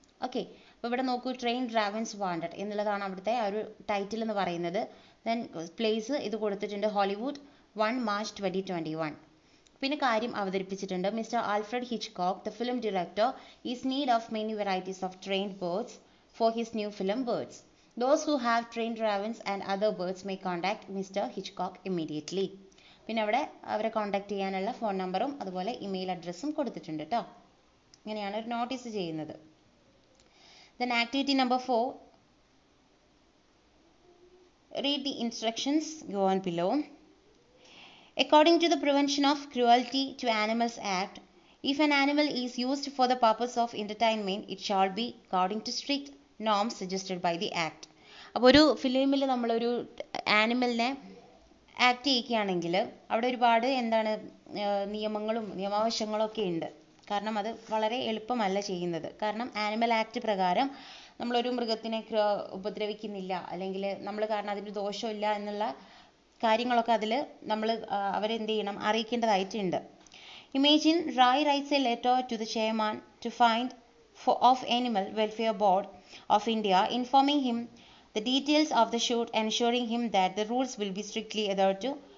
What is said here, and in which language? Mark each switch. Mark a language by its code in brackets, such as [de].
[ml] Okay, അപ്പോൾ ഇവിടെ നോക്കൂ, [en] trained ravens wanted [ml] എന്നുള്ളതാണ് അവിടുത്തെ ആ ഒരു ടൈറ്റിൽ എന്ന് പറയുന്നത്. ദെൻ പ്ലേസ് ഇത് കൊടുത്തിട്ടുണ്ട്, ഹോളിവുഡ് 1 March 2021. പിന്നെ കാര്യം അവതരിപ്പിച്ചിട്ടുണ്ട്, [en] Mister Alfred Hitchcock, the film director, is need of many varieties of trained birds for his new film birds. Those who have trained ravens and other birds may contact Mr. Hitchcock immediately. [ml] പിന്നെ അവിടെ അവരെ contact ചെയ്യാനുള്ള phone നമ്പറും അതുപോലെ email അഡ്രസ്സും കൊടുത്തിട്ടുണ്ട് കേട്ടോ. ഇങ്ങനെയാണ് ഒരു നോട്ടീസ് ചെയ്യുന്നത്. [en] Then activity number 4, read the instructions given below. According to the Prevention of Cruelty to Animals Act, if an animal is used for the purpose of entertainment, it shall be according to strict norms suggested by the act. [ml] അപ്പോൾ ഒരു ഫിലിമിൽ നമ്മളൊരു ആനിമലിനെ act ചെയ്യിക്കുകയാണെങ്കിൽ അവിടെ ഒരുപാട് എന്താണ് നിയമങ്ങളും നിയമാവശങ്ങളും ഒക്കെ ഉണ്ട്. കാരണം അത് വളരെ എളുപ്പമല്ല ചെയ്യുന്നത്. കാരണം ആനിമൽ ആക്ട് പ്രകാരം നമ്മളൊരു മൃഗത്തിനെ ഉപദ്രവിക്കുന്നില്ല, അല്ലെങ്കിൽ നമ്മൾ കാരണം അതിന് ദോഷമില്ല എന്നുള്ള കാര്യങ്ങളൊക്കെ അതിൽ നമ്മൾ അവരെന്ത് ചെയ്യണം, അറിയിക്കേണ്ടതായിട്ടുണ്ട്. [en] Imagine Rai writes a letter to the chairman to find of Animal Welfare Board of India, informing him the details of the shoot, ensuring him that the rules will be strictly adhered to.